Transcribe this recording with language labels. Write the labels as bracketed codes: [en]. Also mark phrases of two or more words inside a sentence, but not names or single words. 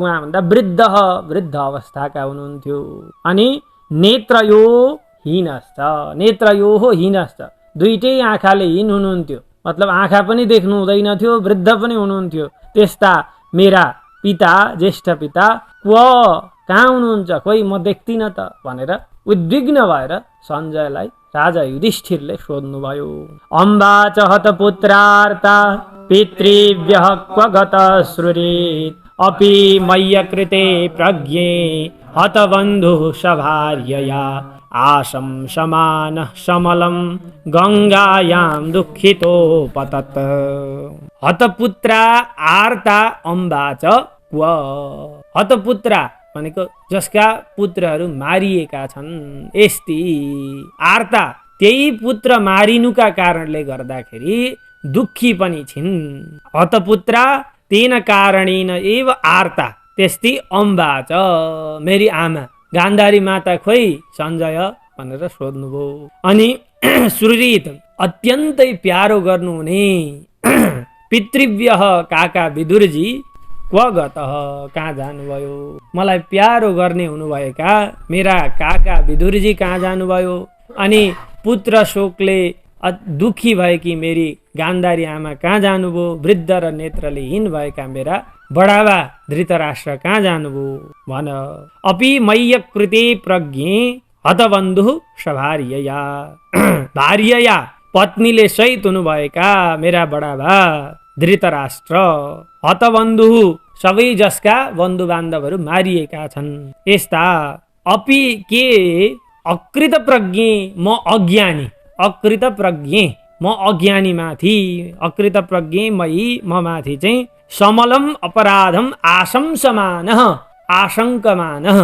[ne] उहाँ भन्दा वृद्ध, वृद्ध अवस्थाका हुनुहुन्थ्यो। अनि [sa] नेत्रयो हीनश्च, नेत्रयो हीनश्च, [ne] दुईटै आँखाले हीन हुनुहुन्थ्यो, मतलब आँखा पनि देख्नु हुँदैन थियो, वृद्ध पनि हुनुहुन्थ्यो। त्यस्ता मेरा पिता, [sa] ज्येष्ठ पिता क्व, [ne] कहाँ हुनुहुन्छ? खोइ म देख्दिनँ त भनेर उद्विग्न भएर सञ्जयलाई राजा युधिष्ठिरले सोध्नुभयो। [sa] अम्बा च हतपुत्रार्ता पितृभ्यः क्व गतश्रुरीत् अपि मय्यकृते प्रज्ञे हतबन्धुः सभार्यया आशं समानः समलं गङ्गायां दुःखितो पतत्। हतपुत्रा आर्ता अम्बा च क्व। [ne] हतपुत्रा भनेको जसका पुत्रहरू मारिएका छन्, यस्ती आर्ता, त्यही पुत्र मारिनुका कारणले गर्दाखेरि दुःखी पनि छिन्। [sa] हतपुत्रा तेन कारणेन एव आर्ता, त्यस्ती अम्बा च, [ne] मेरी आमा गान्धारी माता खोइ सञ्जय भनेर सोध्नुभयो। अनि सुहृद, अत्यन्तै प्यारो गर्नुहुने पितृव्यः काका विदुरजी [sa] क्व गतः, [ne] कहाँ जानुभयो? मलाई प्यारो गर्ने हुनुभएका मेरा काका विदुरजी कहाँ जानुभयो? अनि पुत्र शोकले दुखी भएकी मेरी गान्धारी आमा कहाँ जानुभयो? वृद्ध र नेत्रले हीन भएका मेरा बडाबा धृतराष्ट्र कहाँ जानुभयो भन। [sa] अपि मय्यकृते प्रज्ञे हतबन्धुः सभार्यया, भार्यया [ne] पत्नीले सहित हुनुभएका मेरा बडाबा धृतराष्ट्र, हतबन्धु सबै जसका बन्धु बान्धवहरू मारिएका छन्, यस्ता अपि के [sa] अकृत प्रज्ञे, [ne] म अज्ञानी, [sa] अकृत प्रज्ञे [ne] म अज्ञानी माथि, [sa] अकृत प्रज्ञे मयि [ne] म माथि चाहिँ [sa] समलम अपराधम आशंसमानः, आशङ्कमानः।